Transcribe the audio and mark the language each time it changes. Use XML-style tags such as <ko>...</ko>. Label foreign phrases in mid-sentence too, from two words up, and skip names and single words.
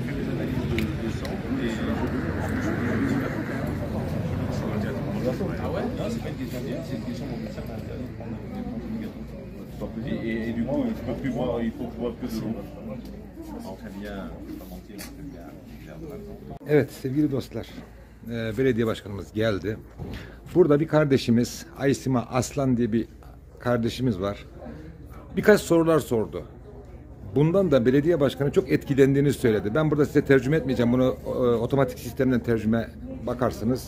<fr>Les analyses de sang Ah ouais? Non, c'est pas une question d'hier, c'est une question de mon médecin m'a interdit de prendre des médicaments. Et du coup, je peux plus boire, il faut que je boive que de l'eau. On fait bien, je ne vais pas mentir, on fait bien l'air de maintenant.</fr> <tr>Evet sevgili dostlar, belediye başkanımız geldi. Burada bir kardeşimiz, Aysima Aslan diye bir kardeşimiz var. Birkaç sorular sordu. Bundan da belediye başkanı çok etkilendiğini söyledi. Ben burada size tercüme etmeyeceğim. Bunu otomatik sistemden tercüme bakarsınız.</tr>